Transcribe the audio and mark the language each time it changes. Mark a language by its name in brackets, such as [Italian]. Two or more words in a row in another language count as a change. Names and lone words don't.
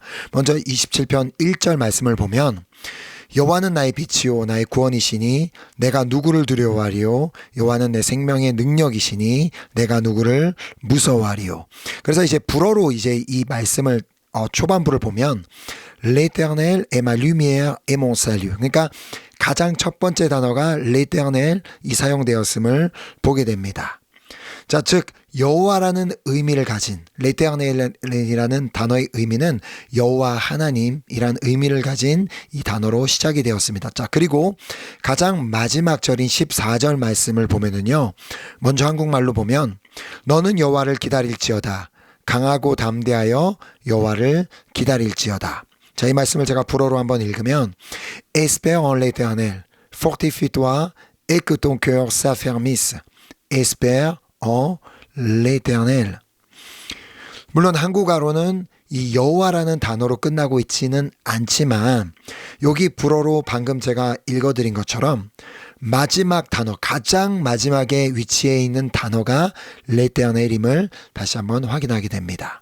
[Korean] 먼저 27편 1절 말씀을 보면 여호와는 나의 빛이요 나의 구원이시니 내가 누구를 두려워하리요. 여호와는 내 생명의 능력이시니 내가 누구를 무서워하리요. 그래서 이제 불어로 이제 이 말씀을 초반부를 보면 [French] L'Éternel est ma lumière et mon salut. [Korean] 그러니까 가장 첫 번째 단어가 L'Éternel이 사용되었음을 보게 됩니다. 자, 즉 여호와라는 의미를 가진 레테어넬이라는 단어의 의미는 여호와 하나님이란 의미를 가진 이 단어로 시작이 되었습니다. 자, 그리고 가장 마지막 절인 14절 말씀을 보면은요. 먼저 한국말로 보면 너는 여호와를 기다릴지어다. 강하고 담대하여 여호와를 기다릴지어다. 자, 이 말씀을 제가 불어로 한번 읽으면 [French] Espère en l'Éternel, fortifie-toi et que ton cœur s'affermisse. Espère en l'Éternel. [Korean] 물론 한국어로는 이 여호와라는 단어로 끝나고 있지는 않지만 여기 불어로 방금 제가 읽어드린 것처럼 마지막 단어, 가장 마지막에 위치해 있는 단어가 레테어넬임을 다시 한번 확인하게 됩니다.